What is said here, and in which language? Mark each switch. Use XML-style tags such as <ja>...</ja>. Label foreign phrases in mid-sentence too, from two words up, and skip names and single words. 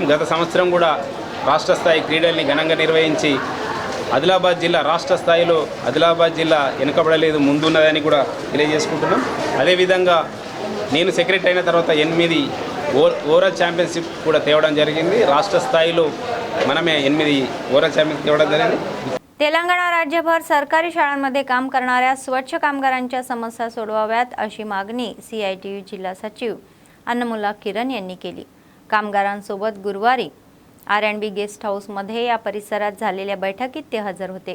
<te>గత సంవత్సరం కూడా రాష్ట్ర స్థాయి క్రీడల్ని ఘనంగా నిర్వహించి ఆదిలాబాద్ జిల్లా రాష్ట్ర స్థాయిలో ఆదిలాబాద్ జిల్లా వెనుకబడలేదు, ముందున్నదని కూడా తెలియజేసుకుంటున్నాం. అదేవిధంగా నేను సెక్రటరీ అయిన తర్వాత 8</te> <en>overall championship</en> <te>కూడా తేవడం జరిగింది. రాష్ట్ర స్థాయిలో మనమే 8</te> <en>oral champions</en> <te>ఇవ్వడం జరిగింది.</te> <mr>तेलंगणा राज्यभर सरकारी शाळांमध्ये काम करणाऱ्या स्वच्छ कामगारांच्या समस्या सोडवाव्यात अशी मागणी CITU जिल्हा सचिव अन्नमुला किरण यांनी केली. कामगारांसोबत गुरुवारी R&B गेस्ट हाऊसमध्ये या परिसरात झालेल्या बैठकीत ते हजर होते.</mr>